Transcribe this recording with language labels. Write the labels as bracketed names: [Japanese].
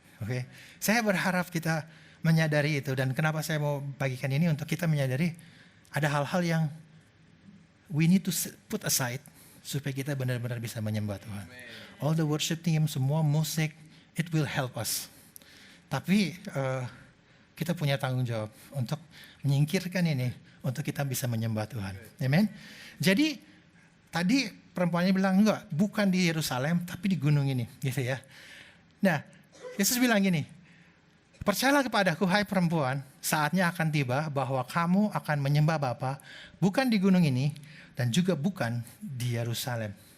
[Indonesian] Oke, saya berharap kita menyadari itu, dan kenapa saya mau bagikan ini untuk kita menyadari ada hal-hal yang [English] we need to put aside [Indonesian] supaya kita benar-benar bisa menyembah Tuhan. [English] All the worship team, [Indonesian] semua musik, [English] it will help us. [Indonesian] Tapi kita punya tanggung jawab untuk menyingkirkan ini untuk kita bisa menyembah Tuhan. Amen. Jadi tadi perempuannya bilang enggak, bukan di Yerusalem tapi di gunung ini, gitu ya. Nah, Yesus bilang gini, percayalah kepadaku hai perempuan, saatnya akan tiba bahwa kamu akan menyembah Bapa bukan di gunung ini dan juga bukan di Yerusalem.